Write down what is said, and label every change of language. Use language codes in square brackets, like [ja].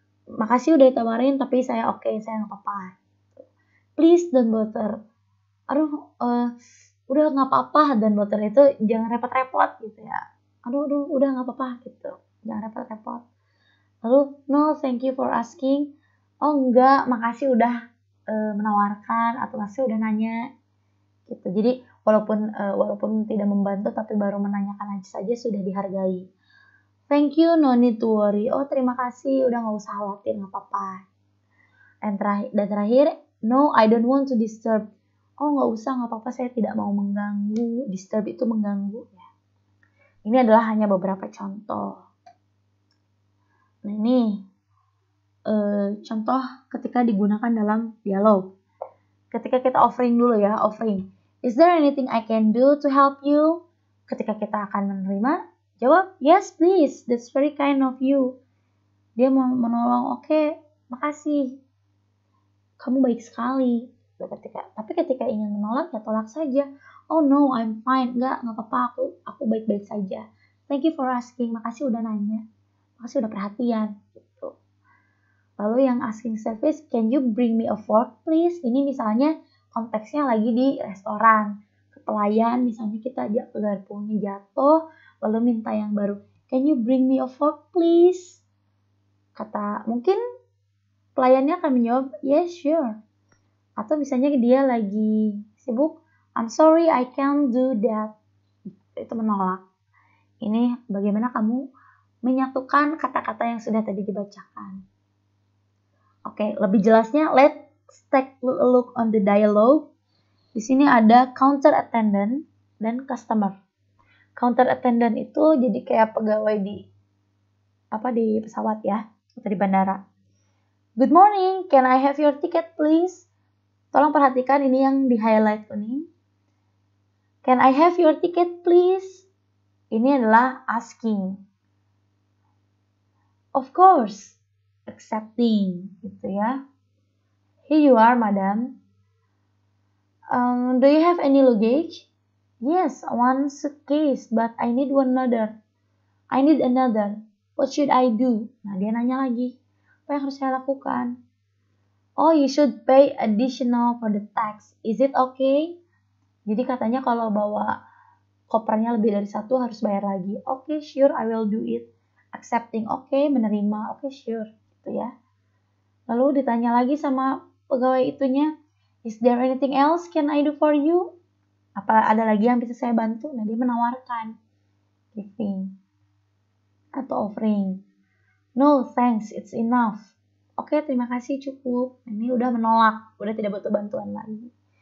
[id] Makasih udah ditawarin tapi saya oke. Saya nggak apa-apa. [en] Please don't bother. [id] Aduh, udah nggak apa-apa. Don't bother itu jangan repot-repot gitu ya. Aduh, udah nggak apa-apa gitu. Jangan repot-repot. [en] Lalu, no, thank you for asking. [id] Oh, enggak, makasih udah menawarkan atau makasih udah nanya. Gitu. Jadi, walaupun tidak membantu tapi baru menanyakan aja saja sudah dihargai. [en] Thank you, no need to worry. [id] Oh, terima kasih, udah nggak usah khawatir, nggak apa-apa. [en] Dan terakhir, no, I don't want to disturb. [id] Oh, nggak usah, nggak apa-apa, saya tidak mau mengganggu. Disturb itu mengganggu ya. Ini adalah hanya beberapa contoh. Nah ini contoh ketika digunakan dalam dialog. Ketika kita offering dulu ya, offering. [en] Is there anything I can do to help you? [id] Ketika kita akan menerima, jawab, [en] yes please, that's very kind of you. [id] Dia mau menolong, oke, makasih. Kamu baik sekali. Tapi ketika ingin menolak, ya tolak saja. [en] Oh no, I'm fine. [id] Nggak apa-apa, aku baik-baik saja. [en] Thank you for asking. [id] Makasih udah nanya. Makasih udah perhatian. Gitu. [en] Lalu yang asking service, can you bring me a fork please? [id] Ini misalnya konteksnya lagi di restoran. Pelayan, misalnya kita garpunya jatuh, lalu minta yang baru. [en] Can you bring me a fork please? [id] Mungkin pelayannya akan menjawab, [en] yes sure. [id] Atau misalnya dia lagi sibuk, [en] I'm sorry, I can't do that. [id] Itu menolak. Ini bagaimana kamu menyatukan kata-kata yang sudah tadi dibacakan. Oke, lebih jelasnya, [en] let's take a look on the dialogue. [id] Di sini ada counter attendant dan customer. Counter attendant itu jadi kayak pegawai di pesawat ya. atau di bandara. [en] Good morning, can I have your ticket please? [id] Tolong perhatikan ini yang di highlight kuning. [en] Can I have your ticket please? [id] Ini adalah asking. [en] Of course, accepting, [id] gitu ya. [en] Here you are, madam. Do you have any luggage? Yes, one suitcase, but I need another. What should I do? [id] Nah, dia nanya lagi. Apa yang harus saya lakukan? [en] Oh, you should pay additional for the tax. Is it okay? [id] Jadi katanya kalau bawa kopernya lebih dari satu harus bayar lagi. [en] Okay, sure, I will do it. Accepting, okay, menerima, okay, sure, [id] gitu ya. Lalu ditanya lagi sama pegawai itunya, [en] is there anything else can I do for you? [id] Apa ada lagi yang bisa saya bantu? Nah, dia menawarkan, giving atau offering. [en] No, thanks, it's enough. [id] Oke, terima kasih, cukup. Ini udah menolak, udah tidak butuh bantuan lagi.